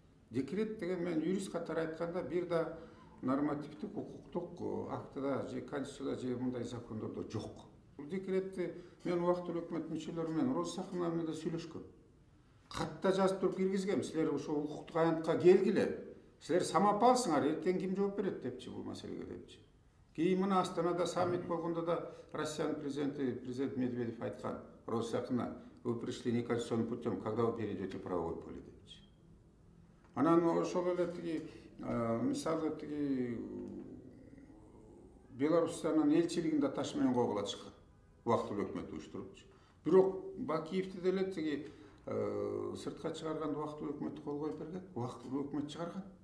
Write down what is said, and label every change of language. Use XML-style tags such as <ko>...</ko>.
<ky>Декрет деген мен юрист катары айтканда бир да нормативдик укуктук актыда же конституцияда же мындай закондордо жок. Бул декретти мен убактылуу өкмөт мүчөлөрү менен Роза Сакынова менен да сүйлөшкөм. Катта жазып туруп киргизгем, силер ошо укуктук аянтка келгиле. Силер самап алсыңар, эртең ким жооп берет депчи бул маселеге депчи. Кийин мына Астанада саммит болгондо да Россиянын президент Медведев айткан, Роза Сакынова,</ky> <ru>вы пришли неконституционным путем, когда вы перейдете в правовое поле</ru> <ky>депчи. Анан ошол эле тиги мисалы тиги Беларусиянын элчилигинде таш менен койгула чыккан. Убактылуу өкмөт уюштурупчу. Бирок Бакиевди деле тиги сыртка чыгарганда убактылуу өкмөттү кол коюп берген, убактылуу өкмөт чыгарган.</ky>